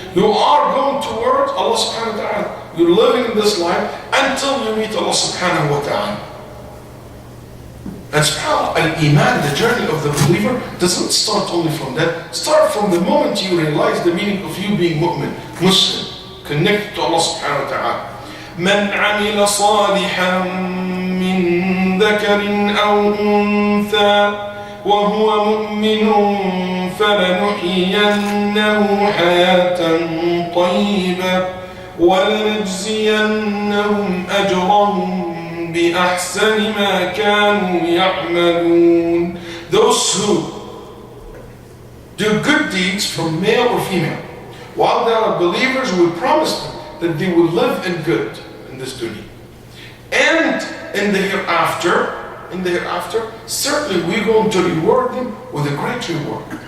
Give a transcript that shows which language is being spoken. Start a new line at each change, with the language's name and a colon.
English: You are going towards Allah
Arabic: subhanahu wa ta'ala.
English: You're living in this life until you meet Allah subhanahu wa ta'ala. And subhanAllah, al-Iman, the journey of the believer, doesn't start only from that. Start from the moment you realize the meaning of you being mu'min, Muslim, connected to Allah
Arabic: subhanahu wa ta'ala. من عمل صالحا من ذكر أو أنثى وهو مؤمن فلنحيينه حياة طيبة ولنجزينهم أجرهم بأحسن ما كانوا يعملون.
English: Those who do good deeds from male or female, while they are believers, we promise them that they will live in good in this dunya. And in the hereafter, certainly we're going to reward them with a great reward.